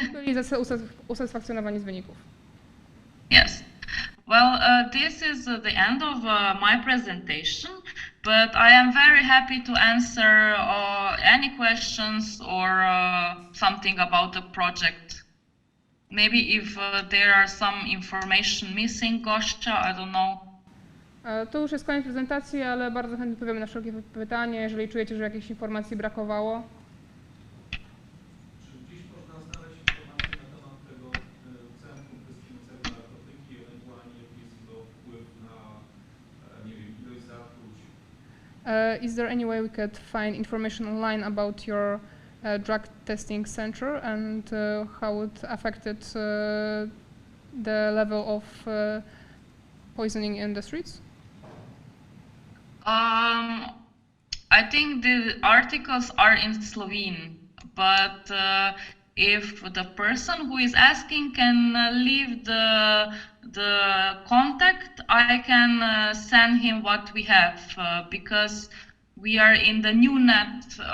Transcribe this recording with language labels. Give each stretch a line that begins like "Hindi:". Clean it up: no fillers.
Polish: Byli usatysfakcjonowani z wyników.
English: Yes. Well, this is the end of my presentation, but I am very happy to answer any questions or something about the project. Maybe if there are some information missing, Gosia, I don't know.
Polish: To już jest koniec prezentacji, ale bardzo chętnie odpowiemy na wszelkie pytania, jeżeli czujecie, że jakiejś informacji brakowało. Czy gdzieś można znaleźć informacje na temat tego centrum dystrybucyjnego narkotyki, ewentualnie jaki jest to wpływ na, nie wiem, ilość zatruć?
English: Is there any way we could find information online about your drug testing center and how it affected the level of poisoning in the streets? I think the articles are in Slovene, but if the person who is asking can leave the contact, I can send him what we have, because we are in the new net